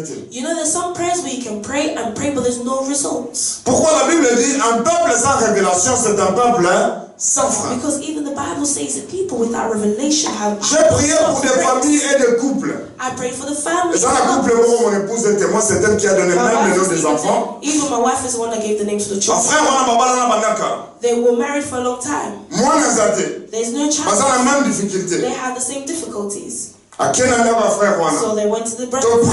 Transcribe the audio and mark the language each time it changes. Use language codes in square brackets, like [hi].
[en] You know, there's some prayers where you can pray and pray, but there's no results. [fr] Pourquoi la Bible dit un peuple sans révélation, c'est un peuple sans frein? [en] Because even the Bible says that people without revelation have. [fr] J'ai prié pour des familles et des couples. [en] I prayed for the family. [fr] Et ça, la couple, mon épouse est témoin, c'est elle qui a donné même le nom des enfants. [en] Even my wife is the one that gave the names to the children. [fr] Frère, [en] they were married for a long time. There's no child. They had the same difficulties. So they went to the brother.